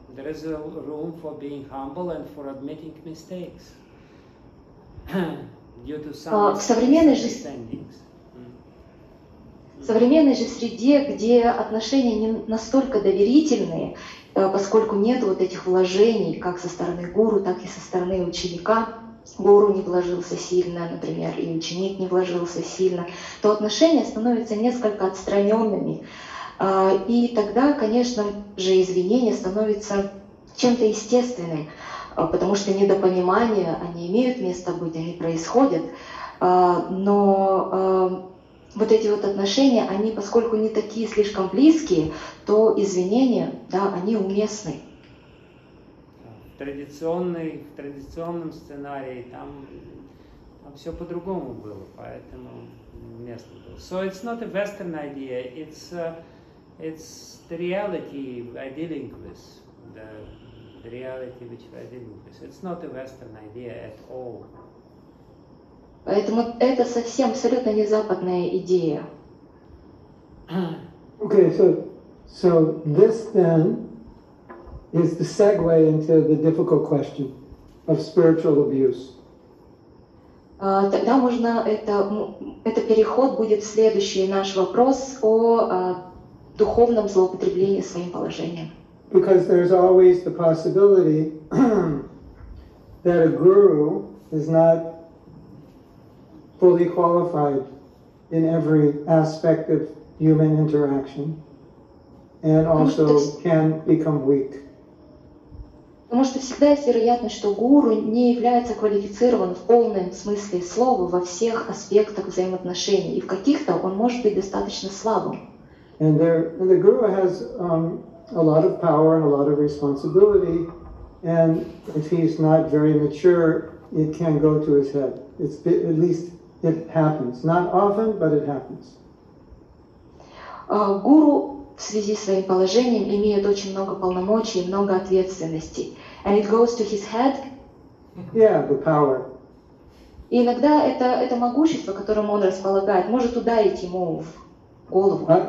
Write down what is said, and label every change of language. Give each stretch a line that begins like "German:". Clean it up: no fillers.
English: There is a room for being humble and for admitting mistakes due to some misunderstandings.
Russian: В современной же среде, где отношения не настолько доверительные, поскольку нет вот этих вложений, как со стороны гуру, так и со стороны ученика, гуру не вложился сильно, например, и ученик не вложился сильно, то отношения становятся несколько отстраненными. И тогда, конечно же, извинения становятся чем-то естественным, потому что недопонимания, они имеют место быть, они происходят, но вот эти вот отношения, они, поскольку не такие слишком близкие, то извинения, да, они уместны. В традиционном сценарии там все по-другому было, поэтому уместно было.
English: So it's not a Western idea, it's the reality we're dealing with, the reality which we're dealing with. It's not a Western idea at all.
Russian: Поэтому это совсем абсолютно не западная идея.
English: Okay, so this then is the segue into the difficult question of spiritual abuse.
Russian: Тогда можно это переход будет в следующий наш вопрос о духовном злоупотреблении своим положением.
English: Because there's always the possibility that a guru is not fully qualified in every aspect of human interaction and also can become weak.
Russian: Потому что всегда есть вероятность, что гуру не является квалифицирован в полном смысле слова во всех аспектах взаимоотношений, и в каких-то он может быть достаточно слабым.
English: And the guru has a lot of power and a lot of responsibility, and if he's not very mature, it can go to his head. At least it happens. Not often, but it happens.
Russian: Гуру в связи с своим положением имеет очень много полномочий и много ответственностей.
English: And it goes to his head. Yeah, the power.
Russian: И иногда это могущество, которым он располагает, может ударить ему в голову.